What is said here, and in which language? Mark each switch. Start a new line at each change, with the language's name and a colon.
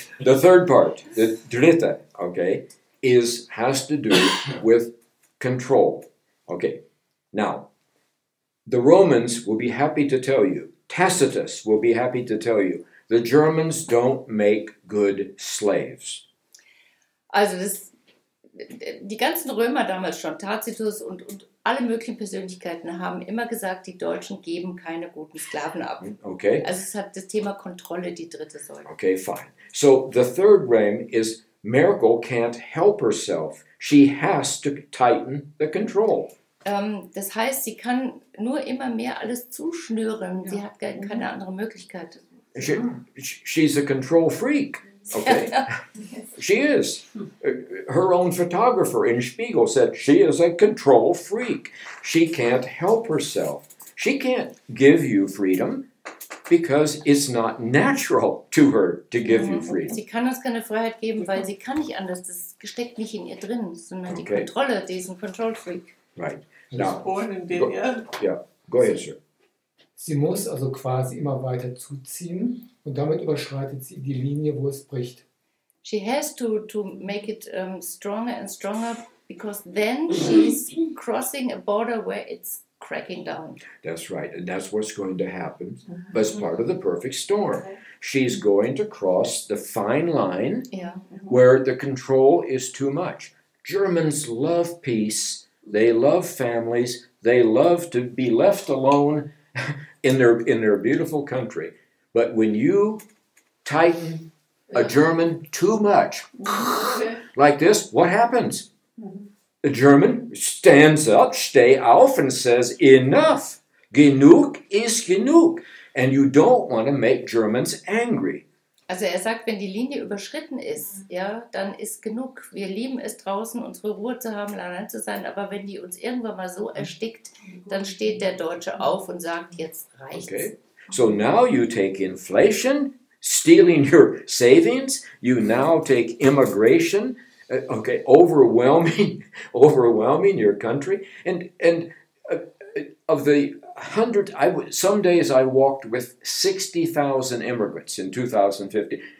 English: The third part, the dritte, okay, has to do with control. Okay. Now, the Romans will be happy to tell you, Tacitus will be happy to tell you, the Germans don't make good slaves.
German: Also die ganzen Römer damals schon, Tacitus und alle möglichen Persönlichkeiten haben immer gesagt, die Deutschen geben keine guten Sklaven ab.
English: Okay.
German: Also es hat das Thema Kontrolle die dritte Säule.
English: Okay, fine. So the third realm is Merkel can't help herself. She has to tighten the control.
German: Das heißt, sie kann nur immer mehr alles zuschnüren. Sie hat keine andere Möglichkeit.
English: She's a control freak. Okay, she is. Her own photographer in Spiegel said she is a control freak. She can't help herself. She can't give you freedom because it's not natural to her to give you freedom.
German: Sie kann uns keine Freiheit geben, weil sie kann nicht anders. Das steckt nicht in ihr drin, sondern die Kontrolle, die ist ein Control Freak.
English: Right. Now, go ahead, sir.
German: Sie muss also quasi immer weiter zuziehen und damit überschreitet sie die Linie, wo es bricht.
English: She has to make it stronger and stronger because then she's crossing a border where it's cracking down. That's right, and that's what's going to happen as part of the perfect storm. She's going to cross the fine line where the control is too much. Germans love peace, they love families, they love to be left alone in their beautiful country. But when you tighten a German too much, like this, what happens? The German stands up,
German: steh auf,
English: and says, enough.
German: Genug ist genug.
English: And you don't want to make Germans angry.
German: Also sagt, wenn die Linie überschritten ist, dann ist genug. Wir lieben es draußen, unsere Ruhe zu haben, allein zu sein, aber wenn die uns irgendwann mal so erstickt, dann steht der Deutsche auf und sagt, jetzt reicht's.
English: Okay. So now you take inflation, stealing your savings, you now take immigration, overwhelming your country, and of the 100, some days I walked with 60,000 immigrants in 2050.